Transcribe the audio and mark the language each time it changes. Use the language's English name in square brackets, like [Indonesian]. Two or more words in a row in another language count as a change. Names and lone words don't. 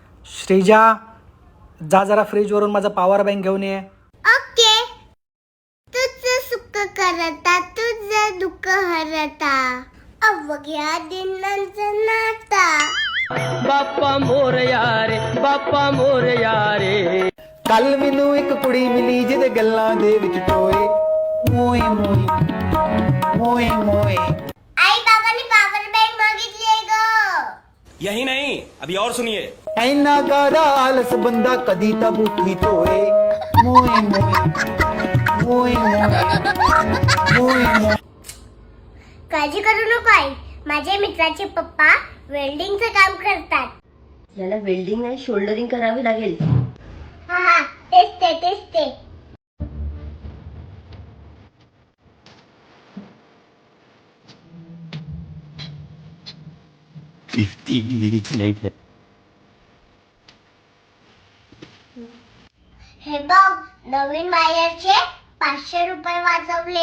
[Marathi] श्रीजा, जा जरा फ्रीजवरून माझा [English] power bank [Marathi] घेऊन ये. ओके. तुझं सुख करता तुझं दुःख हरता अवघ्या दिनांचं नाता. बाप्पा मोरया रे, बाप्पा मोरया रे. [Punjabi] ਕੱਲ ਮੈਨੂੰ ਇੱਕ ਕੁੜੀ ਮਿਲੀ ਜਿਹਦੇ ਗੱਲਾਂ ਦੇ ਵਿੱਚ ਟੋਏ ਮੋਏ ਮੋਏ ਮੋਏ ਮੋਏ. [Marathi] आई बाबांनी [English] power bank [Marathi] मागितली ग. [Hindi] यही नहीं, अभी और सुनिए. ਐਨਾ ਕਾਦਾ ਆਲਸ ਬੰਦਾ ਕਦੀ ਤਾਂ ਬੁੱਠੀ ਧੋਏ ਮੋਏ ਮੋਏ ਮੋਏ ਮੋਏ ਮੋਏ ਮੋਏ. [Marathi] काळजी करू नको आई. माझ्या मित्राचे पप्पा वेल्डिंगचं काम करतात. याला वेल्डिंग नाही शोल्डरिंग करावी लागेल. हा हा, तेच ते. हे बघ, नवीन वायरचे 500 रुपये वाचवले.